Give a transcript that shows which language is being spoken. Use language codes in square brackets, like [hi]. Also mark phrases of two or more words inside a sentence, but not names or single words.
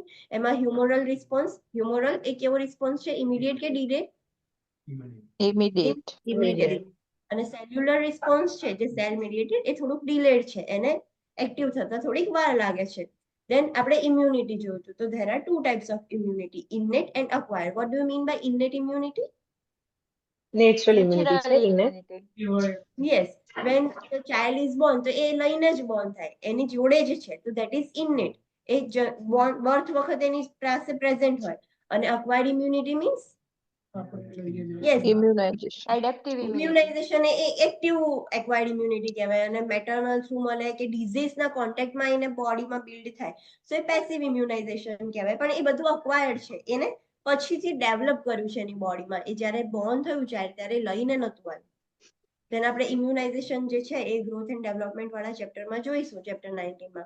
[gu] એમાં [en] humoral response, [gu] હ્યુમરલ એ કેવો રિસ્પોન્સ છે, ઇમિડિયેટ કે ડીલે? [en] Immediate. [gu] અને [en] cellular response [gu] છે જે [en] cell mediated [gu] એ થોડુંક ડિલેડ છે, એને એક્ટિવ થતા થોડીક વાર લાગે છે. Then આપણે immunity જોયું હતું. [en] તો there are two types of immunity, innate and acquired. What do you mean by innate immunity? Natural immunity છે Natural [gu] એને. [en] immunity. Yes, when the child is born [gu] તો એ લઈને જ born થાય, એની જોડે જ છે, તો [en] that is innate. [gu] એ બર્થ વખતે એની પાસે પ્રેઝન્ટ હોય. [en] અને acquired immunity means yes, Immunization. Adaptive immunity. [gu] ઇમ્યુનાઇઝેશન એ [en] active acquired immunity [gu] કહેવાય અને મેટર્નલ થ્રુ મળે કે ડિઝીઝના કોન્ટેક્ટમાં એને બોડીમાં બિલ્ડ થાય, સો એ [en] passive immunization [gu] કહેવાય. પણ એ બધું અક્વાયર્ડ છે, એને પછીથી ડેવલપ કર્યું છે એની બોડીમાં. એ જ્યારે બોર્ન થયું ત્યારે લઈને નહોતું આવ્યું. then આપણે ઇમ્યુનાઇઝેશન જે છે એ [en] growth and development [gu] વાળા ચેપ્ટરમાં જોઈશું, ચેપ્ટર 19 માં.